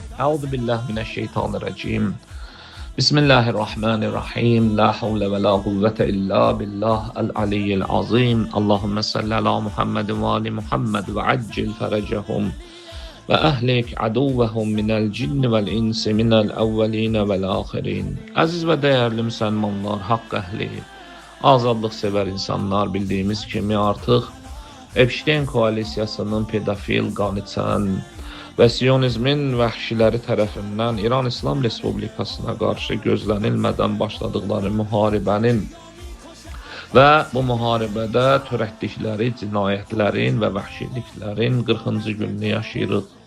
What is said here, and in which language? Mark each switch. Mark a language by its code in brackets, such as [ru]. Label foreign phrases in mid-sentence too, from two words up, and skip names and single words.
[ar] أعوذ بالله من الشيطان الرجيم. بسم الله الرحمن الرحيم. لا حول ولا قوة إلا بالله العلي العظيم. اللهم صل على محمد وآل محمد وعجل فرجهم وأهلك عدوهم من الجن والإنس من الأولين والآخرين. [az] Aziz ve değerli Müslümanlar, hak ehli, azadlık sever insanlar, bildiğimiz kimi artık Epstein koalisiyasının pedofil, qaniçən və Siyonizmin vəhşiləri tərəfindən İran İslam Respublikasına qarşı gözlənilmədən başladıqları müharibənin və bu müharibədə törətdikləri cinayətlərin və vəhşiliklərin 40-cı gününü yaşayırıq.